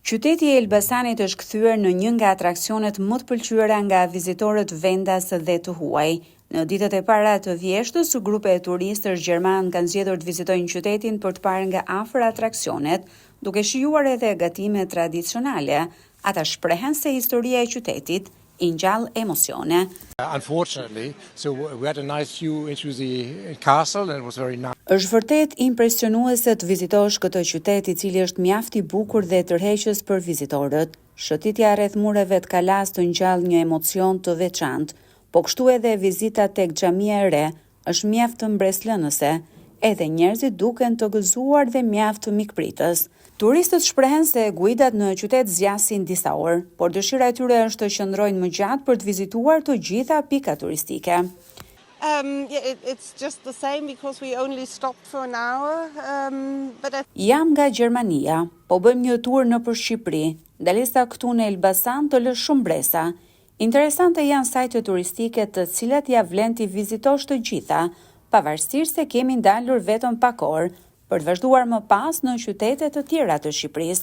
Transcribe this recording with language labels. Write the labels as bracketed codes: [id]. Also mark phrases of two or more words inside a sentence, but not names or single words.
[sq] Qyteti i Elbasanit është kthyer në një nga atraksionet më të pëlqyera nga vizitorët vendas dhe të huaj. Në ditët e para të vjeshtës, grupe e turistësh gjerman kanë zgjedhur të vizitojnë qytetin për të parë nga afër atraksionet, duke shijuar edhe gatimet tradicionale. Ata shprehen se historia e qytetit i ngjall emocione. [en] Unfortunately, so we had a nice view into the castle and it was very nice. [sq] Është vërtet impresionuese të vizitosh këtë qytet i cili është mjaft i bukur dhe tërheqës për vizitorët. Shëtitja rreth mureve të kalas të ngjall një emocion të veçantë, po kështu edhe vizita tek xhamia e re është mjaft të mbreslënëse, edhe njerëzit duken të gëzuar dhe mjaft të mikpritës. Turistët shprehen se guidat në qytet zgjasin disa orë, por dëshira e tyre është të qëndrojnë më gjatë për të vizituar të gjitha pikat turistike. [en] It's just the same because we only stopped for an hour. [sq] Jam nga Gjermania, po bëjmë një tur nëpër Shqipëri. Ndalesa këtu në Elbasan të lë shumë bresa. Interesante janë sajtet turistike të cilat ja vlen t'i vizitosh të gjitha, pavarësisht se kemi ndalur vetëm pak orë për të vazhduar më pas në qytete të tjera të Shqipërisë.